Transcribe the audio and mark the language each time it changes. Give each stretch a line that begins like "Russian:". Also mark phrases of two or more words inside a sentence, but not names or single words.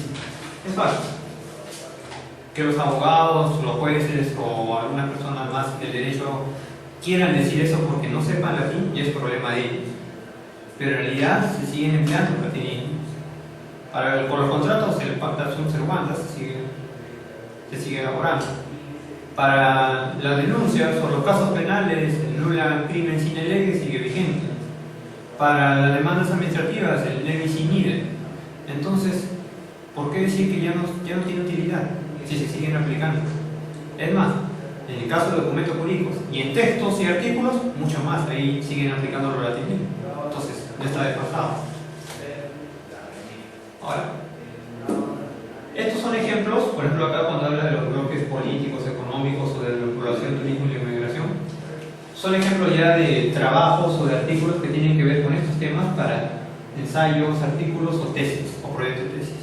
Spanish: Es fácil. Que los abogados, los jueces o algunas personas más del derecho quieran decir eso porque no sepan latín y es problema de ellos. Pero en realidad se siguen empleando latinismos. Por los contratos, el
Latin: pacta sunt servanda
Spanish: se sigue elaborando. Para las denuncias o los casos penales, el
Latin: nula crimen sine lege
Spanish: sigue vigente. Para las demandas administrativas, el
Latin: levis in idem.
Spanish: Entonces, ¿por qué decir que ya no tiene utilidad si se siguen aplicando? Es más, en el caso de documentos jurídicos y en textos y artículos, mucho más, ahí siguen aplicando los latinismos. Entonces, ya está desfasado. Ahora, estos son ejemplos, por ejemplo, acá cuando habla de los bloques políticos, económicos o de la población, turismo y la inmigración, son ejemplos ya de trabajos o de artículos que tienen que ver con estos temas para ensayos, artículos o tesis o proyectos de tesis.